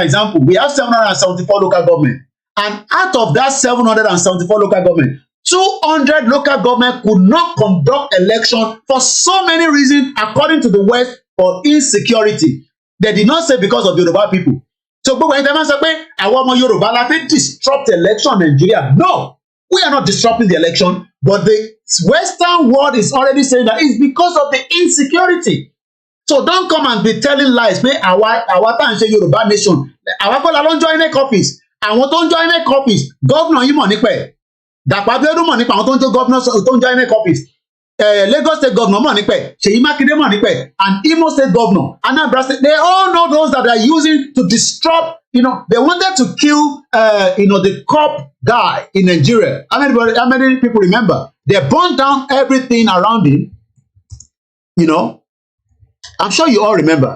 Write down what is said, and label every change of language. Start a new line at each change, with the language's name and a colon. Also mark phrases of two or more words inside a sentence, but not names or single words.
English: Let's give an example. We have 774 local government. And out of that 774 local government, 200 local government could not conduct election for so many reasons, according to the West, for insecurity. They did not say because of Yoruba people. So, but when they say,
Yoruba: "Àwọn ọmọ Yoruba la fẹ́
English: disrupt election in Nigeria," no, we are not disrupting the election, but the Western world is already saying that it's because of the insecurity. So don't come and be telling lies.
Yoruba: Pé àwa tá ń ṣe Yoruba Nation, àwa kọ́ la ló ń
English: join INEC office.
Yoruba: Àwọn tó ń
English: join INEC office,
Yoruba: governor yìí mọ̀ nípa ẹ̀. Dàpọ̀ Abíọ́dún mọ̀ nípa àwọn tó ń
English: join INEC office.
Yoruba: Lagos State governor mọ̀ nípa ẹ̀. Ṣèyí Mákindé mọ̀ nípa ẹ̀.
English: And Imo State governor, Anambra State, they all know those that are using to disrupt. They wanted to kill, the cop guy in Nigeria. How many people remember? They burned down everything around him. I'm sure you all remember.